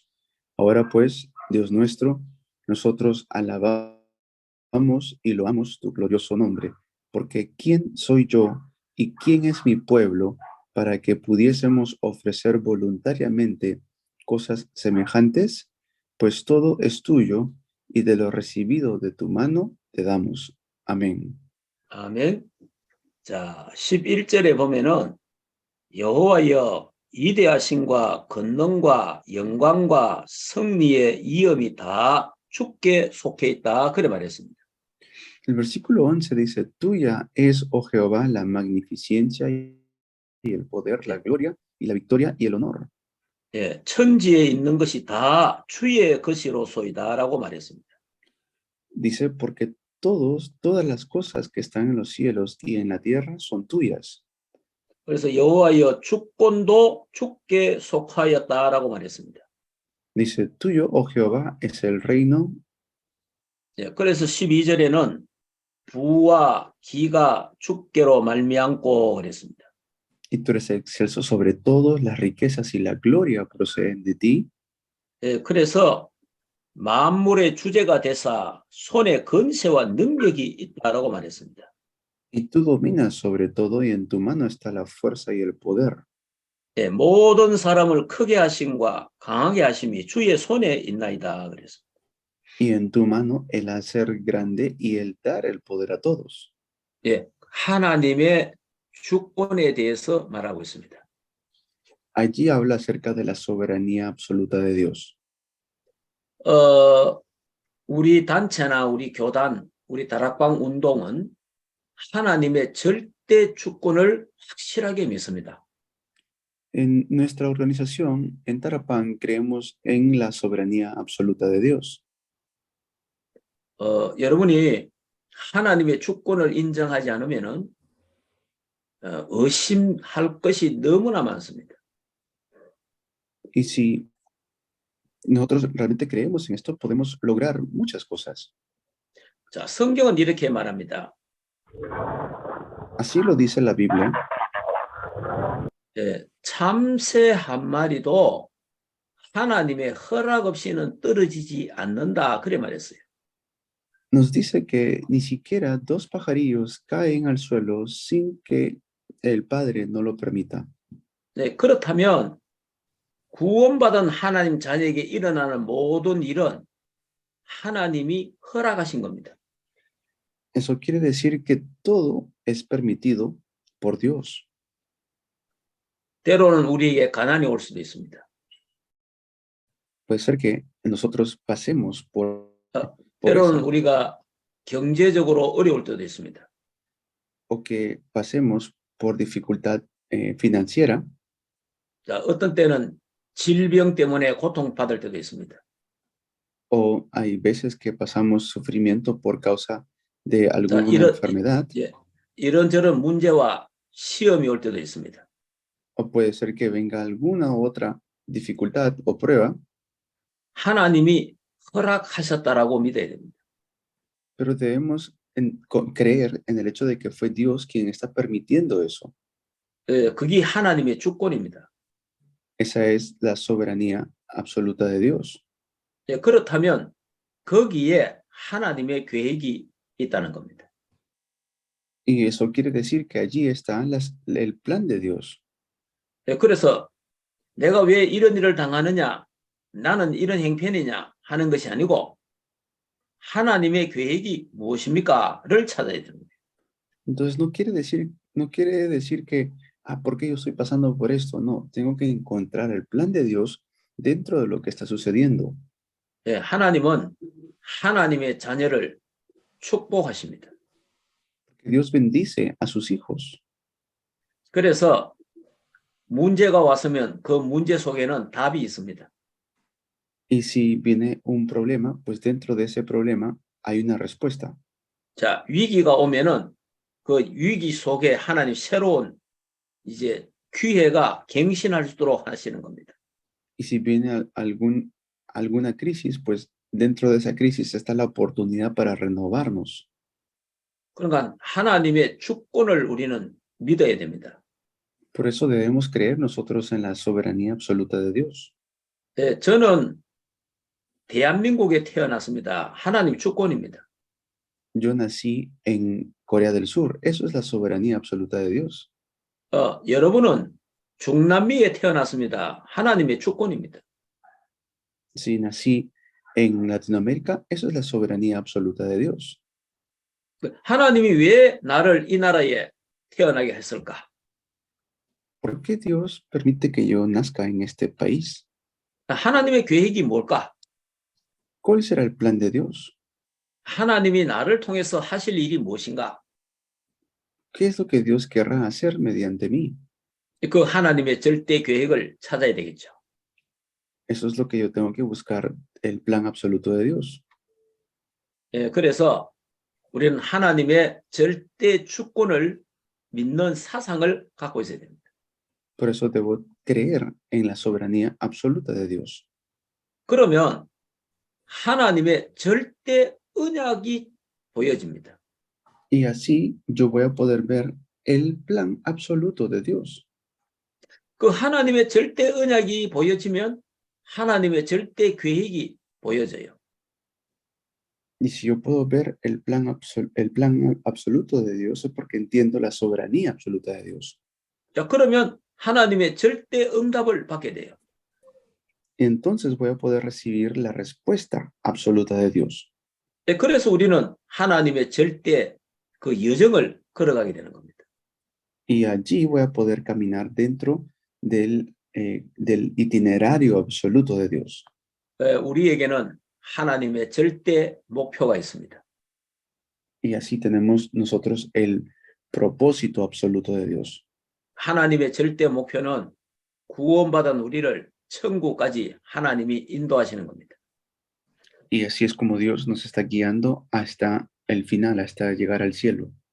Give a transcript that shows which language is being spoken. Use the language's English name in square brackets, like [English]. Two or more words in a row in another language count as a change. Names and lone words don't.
[Spanish] Ahora pues, Dios nuestro, nosotros alabamos y loamos tu glorioso nombre, porque ¿quién soy yo y quién es mi pueblo para que pudiésemos ofrecer voluntariamente cosas semejantes? Pues todo es tuyo, y de lo recibido de tu mano te damos. Amén. [Korean] 아멘. 자, 11절에 보면은 여호와여 위대하심과 권능과 영광과 승리의 이음이 다 주께 속해 있다. 그래 말했습니다. [Spanish] El versículo 11 dice, tuya es, oh Jehová, la magnificencia y el poder, la gloria y la victoria y el honor. [Korean] 예, 천지에 있는 것이 다 주의 것이로소이다라고 말했습니다. [Spanish] Dice, porque todas las cosas que están en los cielos y en la tierra son tuyas. [Korean] 그래서 여호와여 주권도 주께 속하였다라고 말했습니다. [Spanish] Dice, tuyo, oh Jehová, es el reino. [Korean] 예, 그래서 12절에는 부와 기가 주께로 말미암고 그랬습니다. [Spanish] Y tú eres excelso sobre todos, las riquezas y la gloria proceden de ti. [Korean] 예, 그래서 만물의 주제가 되사 손에 권세와 능력이 있다라고 말했습니다. [Spanish] Y tú dominas sobre todo, y en tu mano está la fuerza y el poder. [Korean] 예, 모든 사람을 크게 하심과 강하게 하심이 주의 손에 있나이다 그랬습니다. [Spanish] Y en tu mano el hacer grande y el dar el poder a todos. [Korean] 예, 하나님의 주권에 대해서 말하고 있습니다. [Spanish] Allí habla acerca de la soberanía absoluta de Dios. [Korean] 우리 단체나 우리 교단, 우리 다락방 운동은 하나님의 절대 주권을 확실하게 믿습니다. [Spanish] En nuestra organización, en Tarapán, creemos en la soberanía absoluta de Dios. [Korean] 여러분이 하나님의 주권을 인정하지 않으면은 의심할 것이 너무나 많습니다. [Spanish] Y si nosotros realmente creemos en esto, podemos lograr muchas cosas. [Korean] 자, 성경은 이렇게 말합니다. [Spanish] Así lo dice la Biblia. [Korean] 참새 한 마리도 하나님의 허락 없이는 떨어지지 않는다. 그래 말했어요. [Spanish] Nos dice que ni siquiera 2 pajarillos caen al suelo sin que el Padre no lo permita. [Korean] 네, 그렇다면 구원받은 하나님 자녀에게 일어나는 모든 일은 하나님이 허락하신 겁니다. [Spanish] Eso quiere decir que todo es permitido por Dios. [Korean] 때로는 우리에게 가난이 올 수도 있습니다. [Spanish] Puede ser que nosotros pasemos por [Korean] 때로는 [Spanish] pobreza [Korean] 우리가 경제적으로 어려울 때도 있습니다. [Spanish] o que pasemos por dificultad financiera, [Korean] 자, 어떤 때는 질병 때문에 고통받을 때도 있습니다. [Spanish] o hay veces que pasamos sufrimiento por causa de [Korean] 자, [Spanish] alguna enfermedad, [Korean] 예, 이런저런 문제와 시험이 올 때도 있습니다. [Spanish] o puede ser que venga alguna otra dificultad o prueba, [Korean] 하나님이 허락하셨다라고 믿어야 됩니다. [Spanish] pero debemos creer en el hecho de que fue Dios quien está permitiendo eso. [Korean] 그게 하나님의 주권입니다. [Spanish] Esa es la soberanía absoluta de Dios. [Korean] 예, 그렇다면 거기에 하나님의 계획이 있다는 겁니다. [Spanish] Y eso quiere decir que allí está el plan de Dios. [Korean] 예, 그래서 내가 왜 이런 일을 당하느냐, 나는 이런 형편이냐 하는 것이 아니고 하나님의 계획이 무엇입니까?를 찾아야 됩니다. [Spanish] Entonces no quiere decir que, ¿por qué yo estoy pasando por esto? No, tengo que encontrar el plan de Dios dentro de lo que está sucediendo. [Korean] 예, 하나님은 하나님의 자녀를 축복하십니다. [Spanish] Dios bendice a sus hijos. [Korean] 그래서 문제가 왔으면 그 문제 속에는 답이 있습니다. [Spanish] Y si viene un problema, pues dentro de ese problema hay una respuesta. [Korean] 자, 위기가 오면은 그 위기 속에 하나님 새로운 이제 기회가 갱신할 수 있도록 하시는 겁니다. [Spanish] Y si viene alguna crisis, pues dentro de esa crisis está la oportunidad para renovarnos. [Korean] 그러니까 하나님의 주권을 우리는 믿어야 됩니다. [Spanish] Por eso debemos creer nosotros en la soberanía absoluta de Dios. [Korean] 예, 저는 대한민국에 태어났습니다. 하나님 주권입니다. [Spanish] Yo nací en Corea del Sur. Eso es la soberanía absoluta de Dios. [Korean] 여러분은 중남미에 태어났습니다. 하나님의 주권입니다. [Spanish] Si nací en Latinoamérica, eso es la soberanía absoluta de Dios. [Korean] 하나님이 왜 나를 이 나라에 태어나게 했을까? [Spanish] ¿Por qué Dios permite que yo nazca en este país? [Korean] 하나님의 계획이 뭘까? [Spanish] ¿Cuál será el plan de Dios? [Korean] 하나님이 나를 통해서 하실 일이 무엇인가? [Spanish] ¿Qué es lo que Dios querrá hacer mediante mí? [Korean] 그 하나님의 절대 계획을 찾아야 되겠죠. [Spanish] Eso es lo que yo tengo que buscar, el plan absoluto de Dios. [Korean] 예, 그래서 우리는 하나님의 절대 주권을 믿는 사상을 갖고 있어야 됩니다. [Spanish] Por eso debo creer en la soberanía absoluta de Dios. [Korean] 그러면 하나님의 절대 언약이 보여집니다. [Spanish] Y así yo voy a poder ver el plan absoluto de Dios. [Korean] 그 하나님의 절대 언약이 보여지면 하나님의 절대 계획이 보여져요. [Spanish] Y si yo puedo ver el plan absoluto de Dios es porque entiendo la soberanía absoluta de Dios. [Korean] 자, 그러면 하나님의 절대 응답을 받게 돼요. [Spanish] Y entonces voy a poder recibir la respuesta absoluta de Dios. [Korean] 네, 그래서 우리는 하나님의 절대 그 여정을 걸어가게 되는 겁니다. [Spanish] Y allí voy a poder caminar dentro del itinerario absoluto de Dios. [Korean] 우리에게는 하나님의 절대 목표가 있습니다. [Spanish] Y así tenemos nosotros el propósito absoluto de Dios. [Korean] 하나님의 절대 목표는 구원받은 우리를 천국까지 하나님이 인도하시는 겁니다. [Spanish] Y así es como Dios nos está guiando hasta el final, hasta llegar al cielo.